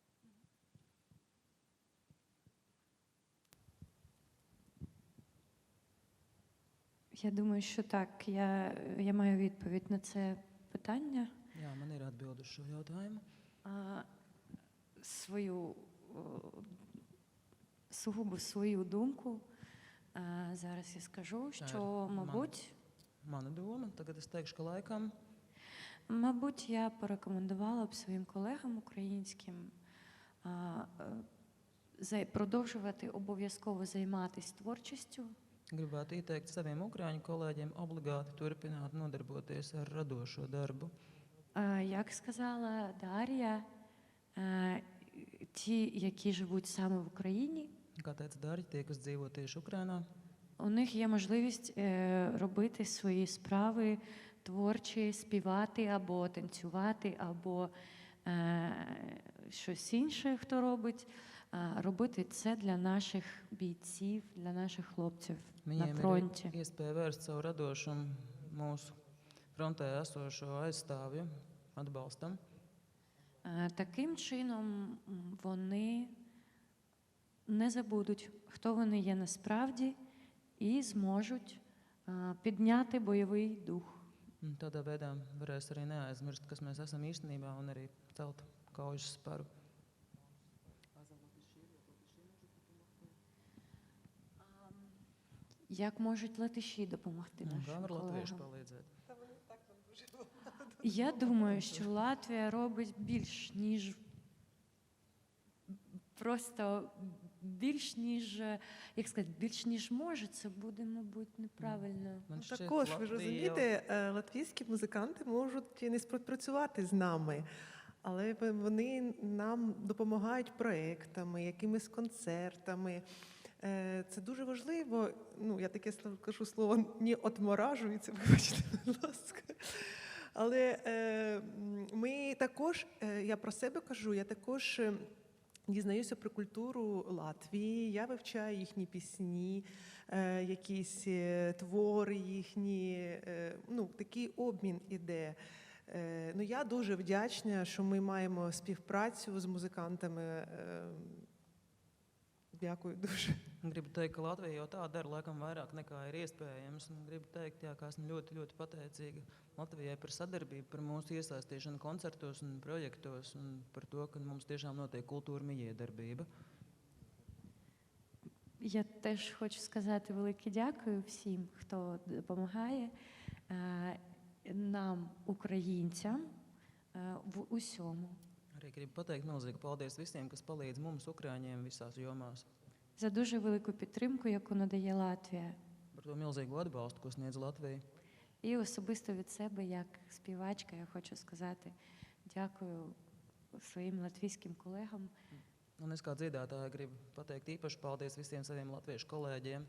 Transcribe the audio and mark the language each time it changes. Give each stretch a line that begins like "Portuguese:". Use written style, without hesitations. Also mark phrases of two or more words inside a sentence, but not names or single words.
Ukrainian: Я думаю, що так. Я маю відповідь на це питання.
Latvian: Jā, man ir atbilde uz šo jautājumu.
Ukrainian: Сугубо свою думку зараз я скажу, що, мабуть...
Latvian: Mana doma, tagad es teikšu, ka laikam...
Ukrainian: Мабуть, я порекомендувала б своїм колегам українським продовжувати обов'язково займатися творчістю.
Latvian: Gribētu ieteikt saviem ukraiņu kolēģiem obligāti turpināt nodarboties ar radošo darbu.
Ukrainian: Як сказала Дар'я, ті, які живуть саме в Україні,
Latvian: Kā teica Darģa, tie, kas dzīvo tieši Ukrainā,
Ukrainian: у них є можливість робити свої справи творчі, співати або танцювати, або щось інше, хто робить. Робити це для наших бійців, для наших хлопців на фронті.
Latvian: Viņiem ir iespēja vērst savu radošumu mūsu frontē esošo aizstāvju atbalstam.
Ukrainian: Таким чином вони не забудуть, хто вони є насправді, і зможуть підняти бойовий дух.
Latvian: Tādā veidā varēs arī neaizmirst, kas mēs esam īstenībā, un arī celt kaujas sparu.
Ukrainian: Як можуть латиші допомогти
Latvian: Kā
Ukrainian: нашим
Latvian: var latvieši
Ukrainian: колегам?
Latvian: palīdzēt?
Ukrainian: Я думаю, що Латвія робить більш, ніж просто більш, ніж, як сказати, більш, ніж може. Це буде, мабуть, неправильно.
Latvian: Man šķiet,
Ukrainian: Також, ви ж Latvija розумієте, латвійські музиканти можуть не співпрацювати з нами, але вони нам допомагають проєктами, якимись концертами. Це дуже важливо. Ну, я таке кажу слово, не отморажується, вибачте, будь ласка. Але ми також, я про себе кажу, я також дізнаюся про культуру Латвії, я вивчаю їхні пісні, якісь твори їхні, такий обмін іде. Я дуже вдячна, що ми маємо співпрацю з музикантами. Dākui duši.
Latvian: Gribu teikt, ka Latvija jau tā dara laikam vairāk nekā ir iespējams. Un gribu teikt, jā, ka esmu ļoti, ļoti pateicīga Latvijai par sadarbību, par mūsu iesaistīšanu koncertos un projektos un par to, ka mums tiešām notiek kultūra mijiedarbība.
Ukrainian: Я теж хочу сказати велике дякую всім, хто допомагає нам, українцям, в усьому.
Latvian: Arī gribu pateikt milzīgi paldies visiem, kas palīdz mums, Ukraiņiem, visās jomās.
Ukrainian: За дуже велику підтримку, яку надає Латвія.
Latvian: Par to milzīgu atbalstu, ko sniedz Latvija.
Ukrainian: І особисто від себе, як співачка, я хочу сказати дякую своїм латвійським колегам.
Latvian: Un es kā dziedātāja gribu pateikt īpaši paldies visiem saviem latviešu kolēģiem.